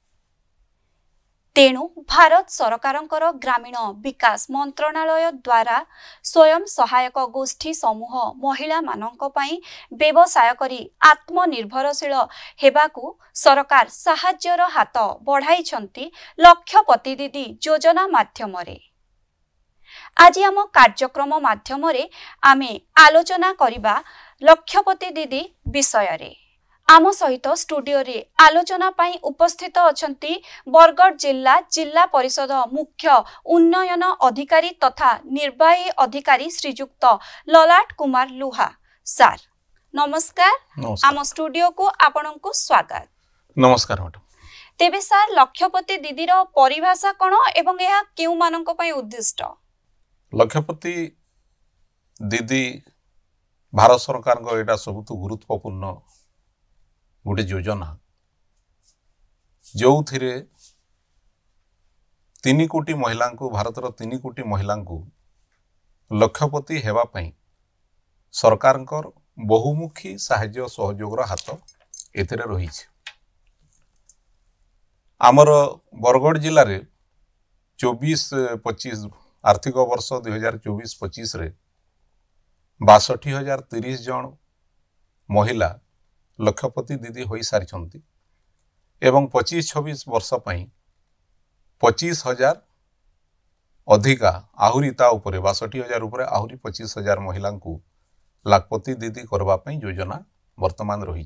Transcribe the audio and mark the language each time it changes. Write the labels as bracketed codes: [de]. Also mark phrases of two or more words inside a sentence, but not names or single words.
[or] ତେଣୁ ଭାରତ ସରକାରଙ୍କର ଗ୍ରାମୀଣ ବିକାଶ ମନ୍ତ୍ରଣାଳୟ ଦ୍ୱାରା ସ୍ୱୟଂ ସହାୟକ ଗୋଷ୍ଠୀ ସମୂହ ମହିଳା ମାନଙ୍କ ପାଇଁ ବ୍ୟବସାୟ କରି ଆତ୍ମନିର୍ଭରଶୀଳ ହେବାକୁ ସରକାର ସାହାଯ୍ୟର ହାତ ବଢ଼ାଇ ଲକ୍ଷପତି ଦିଦି ଯୋଜନା ମାଧ୍ୟମ ରେ। ଆଜି ଆମ କାର୍ଯ୍ୟକ୍ରମ ମାଧ୍ୟମ ରେ ଆମେ ଆଲୋଚନା କରିବା ଲକ୍ଷପତି ଦିଦି ବିଷୟ ରେ। ଆମ ସହିତ ଷ୍ଟୁଡିଓ ରେ ଆଲୋଚନା ପାଇଁ ଉପସ୍ଥିତ ଅଛନ୍ତି ବରଗଡ଼ ଜିଲ୍ଲା ପରିଷଦ ମୁଖ୍ୟ ଉନ୍ନୟନ ଅଧିକାରୀ ତଥା ନିର୍ବାହୀ ଅଧିକାରୀ ଶ୍ରୀଯୁକ୍ତ ଲଲାଟ କୁମାର ଲୁହା ସାର ନମସ୍କାର। ଆମ ଷ୍ଟୁଡିଓ କୁ ଆପଣଙ୍କୁ ସ୍ୱାଗତ। ନମସ୍କାର ମ୍ୟାଡାମ। ତେବେ ସାର ଲକ୍ଷପତି ଦିଦି ର ପରିଭାଷା କଣ ଏବଂ ଏହା କେଉଁ ମାନଙ୍କ ପାଇଁ ଉଦ୍ଦିଷ୍ଟ? ଲକ୍ଷପତି ଦିଦି ଭାରତ ସରକାର ର ଏଇଟା ସବୁଠୁ ଗୁରୁତ୍ୱପୂର୍ଣ୍ଣ ଗୋଟେ ଯୋଜନା ଯେଉଁ ଥିରେ 3 କୋଟି ମହିଳା କୁ ଭାରତର 3 କୋଟି ମହିଳା କୁ ଲକ୍ଷପତି ହେବା ପାଇଁ ସରକାର ବହୁମୁଖୀ ସାହାଯ୍ୟ ସହଯୋଗ ହାତ ଏଥିରେ ରହି। ଆମର ବରଗଡ଼ ଜିଲ୍ଲା ରେ 24-25 ଆର୍ଥିକ ବର୍ଷ 2024-25 ରେ 62,030 ଜଣ ମହିଳା ଲକ୍ଷପତି ଦିଦି ହୋଇ ସାରି ଏବଂ 25-26 ବର୍ଷ ପାଇଁ 25,000 ଅଧିକା ଆହୁରି ତା ଉପରେ 62,000 ଉପରେ ଆହୁରି 25,000 ମହିଳା କୁ ଲାଖପତି ଦିଦି କରିବା ପାଇଁ ଯୋଜନା ବର୍ତ୍ତମାନ ରହି।